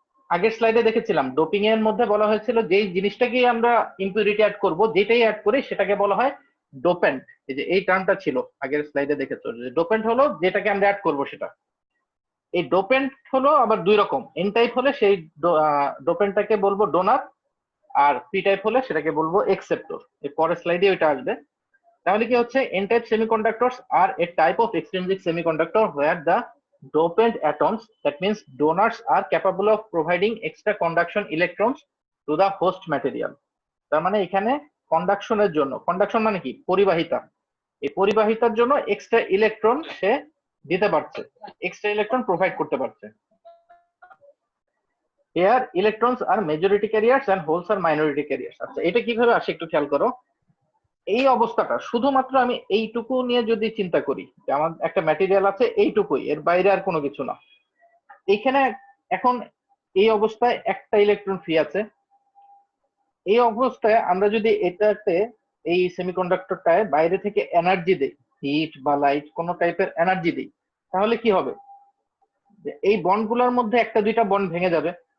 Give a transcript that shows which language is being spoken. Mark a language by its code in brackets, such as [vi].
[bn] আগের স্লাইডে দেখেছিলাম ডোপিং এর মধ্যে বলা হয়েছিল যেই জিনিসটাকে আমরা ইম্পিউরিটি অ্যাড করব, যেটাই অ্যাড করি সেটাকে বলা হয় ডোপেন্ট। এই যে এই টার্মটা ছিল আগের স্লাইডে দেখেছো, যে ডোপেন্ট হলো যেটাকে আমরা অ্যাড করব সেটা। এই ডোপেন্ট হলো আবার দুই রকম, এন টাইপ হলে সেই ডোপেন্টটাকে বলবো ডোনার, আর পি টাইপ হলে সেটাকে বলবো একসেপ্টর। এর পরের স্লাইডে ওইটা আসবে। [en] তাহলে কি হচ্ছে, এন টাইপ সেমিকন্ডাক্টরস আর a type of extrinsic semiconductor where the dopant atoms, that means donors, are capable of providing extra conduction electrons to the host material. [bn] তার মানে এখানে কন্ডাকশনের জন্য, কন্ডাকশন মানে কি পরিবাহিতা, এই পরিবাহিতার জন্য এক্সট্রা ইলেকট্রন সে দিতে পারছে, এক্সট্রা ইলেকট্রন প্রোভাইড করতে পারছে। [en] Here electrons are majority carriers and holes are minority carriers। [bn] আচ্ছা এটা কিভাবে আসে একটু খেয়াল করো। এই অবস্থাটা শুধুমাত্র আমি এইটুকু নিয়ে যদি চিন্তা করি যে আমার একটা ম্যাটেরিয়াল আছে এইটুকুই, এর বাইরে আর কোনো কিছু না, এইখানে এখন এই অবস্থায় একটা ইলেকট্রন ফ্রি আছে। এই অবস্থায় আমরা যদি এটাতে এই সেমিকন্ডাক্টরটায় বাইরে থেকে এনার্জি দেই, হিট বা লাইট কোনো টাইপের এনার্জি দিই, তাহলে কি হবে, যে এই বন্ডগুলোর মধ্যে একটা দুইটা বন্ড ভেঙে যাবে।